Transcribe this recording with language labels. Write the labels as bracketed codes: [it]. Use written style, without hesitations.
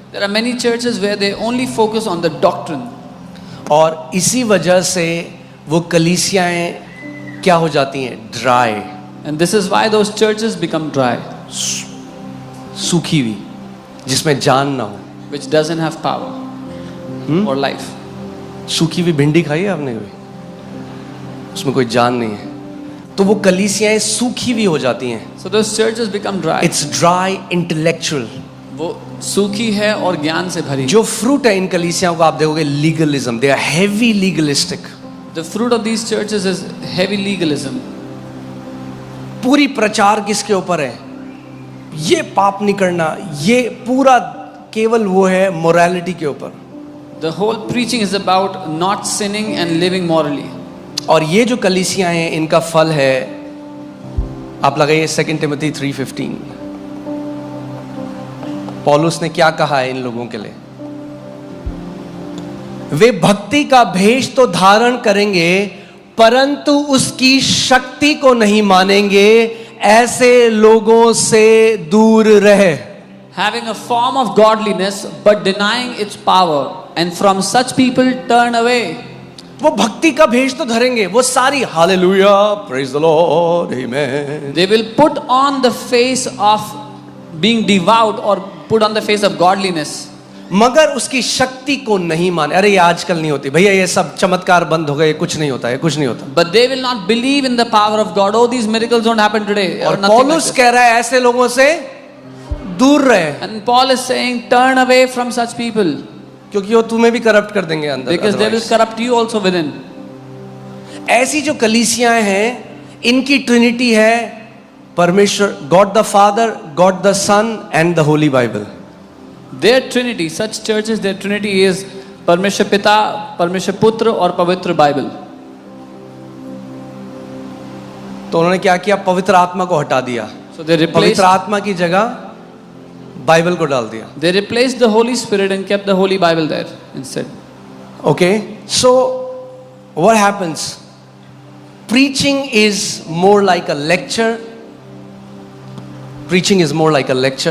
[en] There are many churches where they only focus on the doctrine. [hi] और इसी वजह से वो कलीसियाएं क्या हो जाती हैं? [en] dry, And this is why those churches become dry, [hi] सूखी हुई, जिसमें जान ना हो। [en] which doesn't have power or life. [hi] सूखी हुई भिंडी खाई है आपने कभी? उसमें कोई जान नहीं है, तो वो कलीसियाएं सूखी हुई हो जाती हैं। [en] So those churches become dry. It's dry intellectual. [hi] वो सूखी है और ज्ञान से भरी. जो फ्रूट है इन कलीसियाओं को आप देखोगे legalism, [en] They are heavy legalistic. The fruit of these churches is heavy legalism. [hi] पूरी प्रचार किसके ऊपर है? ये पाप नहीं करना, ये पूरा केवल वो है मोरालिटी के ऊपर। [en] The whole preaching is about not sinning and living morally. [hi] और ये जो कलीसियां हैं इनका फल है, आप लगाइए 2 टिमोथी 3:15। पौलुस ने क्या कहा है इन लोगों के लिए? वे भक्ति का भेष तो धारण करेंगे परंतु उसकी शक्ति को नहीं मानेंगे, ऐसे लोगों से दूर रहे। [en] Having a form of godliness but denying its power, and from such people turn away. [hi] वो भक्ति का भेष तो धरेंगे, वो सारी hallelujah, [en] praise the Lord, [hi] amen, [en] They will put on the face of being devout or put on the face of godliness. [hi] मगर उसकी शक्ति को नहीं माने। अरे ये आजकल नहीं होती भैया, ये सब चमत्कार बंद हो गए, कुछ नहीं होता है, कुछ नहीं होता। [en] But they will not believe in the power of God. Oh, these miracles don't happen today. [hi] और [en] nothing like [hi] पौलुस [en] this. [hi] कह रहा है ऐसे लोगों से दूर रहे, [en] And Paul is saying, turn away from such people, [hi] क्योंकि वो तुम्हें भी करप्ट कर देंगे अंदर। [en] because they will corrupt you also within. [hi] ऐसी जो कलीसियाएं हैं इनकी ट्रिनिटी है परमेश्वर, [en] God the Father, God the Son and the Holy Bible. Their Trinity, such churches, their Trinity is [hi] परमेश्वर पिता, परमेश्वर पुत्र और पवित्र बाइबल. तो उन्होंने क्या किया? पवित्र आत्मा को हटा दिया, [en] So they replaced, [hi] पवित्र आत्मा की जगह बाइबल को डाल दिया। [en] they replaced the Holy Spirit and kept the Holy Bible there instead. Okay, so what happens? Preaching is more like a lecture. Preaching is more like a lecture.